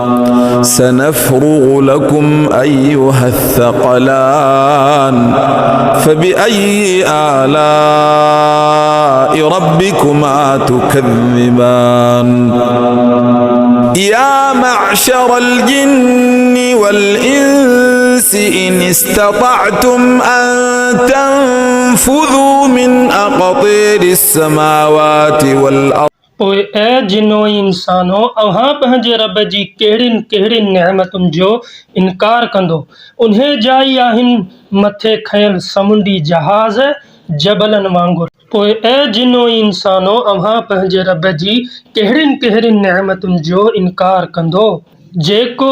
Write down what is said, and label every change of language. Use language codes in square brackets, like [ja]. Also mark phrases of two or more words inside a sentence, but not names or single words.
[ar] سنفرغ لكم أيها الثقلان فبأي آلاء ربكما تكذبان يا معشر الجن والإنس إن استطعتم أن تنفذوا من أقطار السماوات والأرض [sd] पोइ ऐ जिनो इंसानो अव्हां पंहिंजे रब जी कहिड़ियुनि कहिड़ियुनि नेमतुनि जो इनकार कंदो उन्हे जाई आहिनि मथे खयल समुंडी जहाज़ जबलनि वांगुरु पोइ ऐ जिनो इंसानो अव्हां पंहिंजे रब जी कहिड़ियुनि कहिड़ियुनि नेमतुनि जो इनकार कंदो जेको